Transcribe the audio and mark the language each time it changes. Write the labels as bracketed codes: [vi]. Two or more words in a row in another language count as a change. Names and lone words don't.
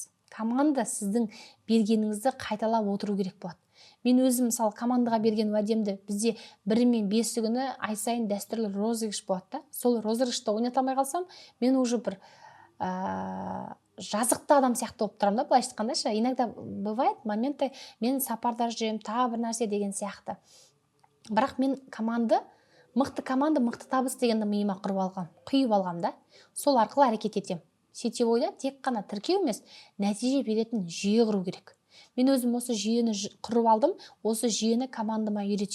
[kk] Команда сіздің бергеніңізді қайталап отыру керек болады. Мен өзім мысалы командаға берген уәдемді, бізде 1 мен 5 күні ай сайын дәстүрлі розыгрыш болады. Сол розыгрышты ойната алмай қалсам, мен уже бір жазықты адам сияқты болып тұрамын да, былай айтқанда. [ru] Иногда бывает моменты, [kk] мен сапарда жүремін, тағы бір нәрсе деген сияқты. Бірақ мен мықты команда, мықты табыс дегенді миыма құйып алғам да. Сол арқылы әрекет етем. Сетевойда тек қана тіркеу емес, нәтиже беретін жүйе құру керек. Мен өзім осы жүйені құрып алдым, осы жүйені командама үйретем.